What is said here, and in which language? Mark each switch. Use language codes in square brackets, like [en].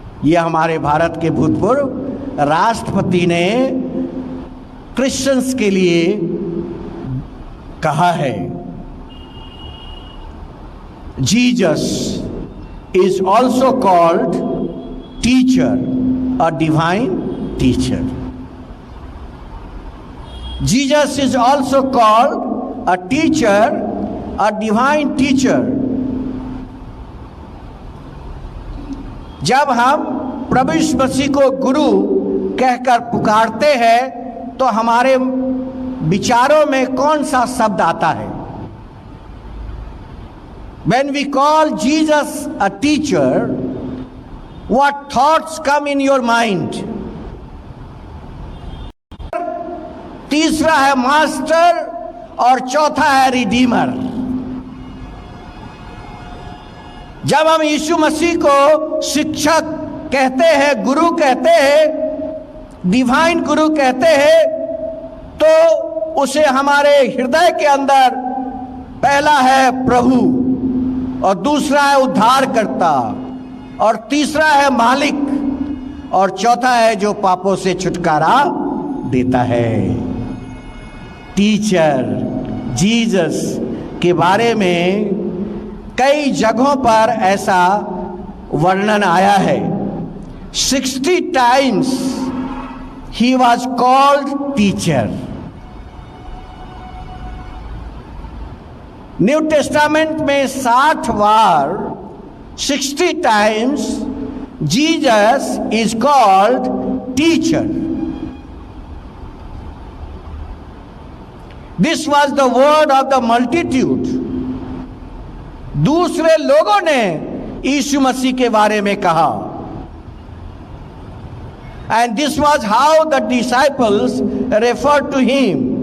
[hi] यह हमारे भारत के भूतपूर्व राष्ट्रपति ने क्रिश्चियंस के लिए कहा है। [en] Jesus is also called teacher, a divine teacher. Jesus is also called a teacher, a divine teacher. [hi] जब हम प्रभु यीशु मसीह को गुरु कहकर पुकारते हैं तो हमारे विचारों में कौन सा शब्द आता है? [en] When we call Jesus a teacher, what thoughts come in your mind? [hi] तीसरा है मास्टर और चौथा है रिडीमर। जब हम यीशु मसीह को शिक्षक कहते हैं, गुरु कहते हैं, डिवाइन गुरु कहते हैं, तो उसे हमारे हृदय के अंदर पहला है प्रभु, और दूसरा है उद्धारकर्ता, और तीसरा है मालिक, और चौथा है जो पापों से छुटकारा देता है। टीचर जीसस के बारे में कई जगहों पर ऐसा वर्णन आया है। [en] 60 times he was called teacher. New testament [hi] में 60 बार [en] 60 times Jesus is called teacher. This was the word of the multitude. [hi] दूसरे लोगों ने यीशु मसीह के बारे में कहा, [en] and this was how the disciples refer to him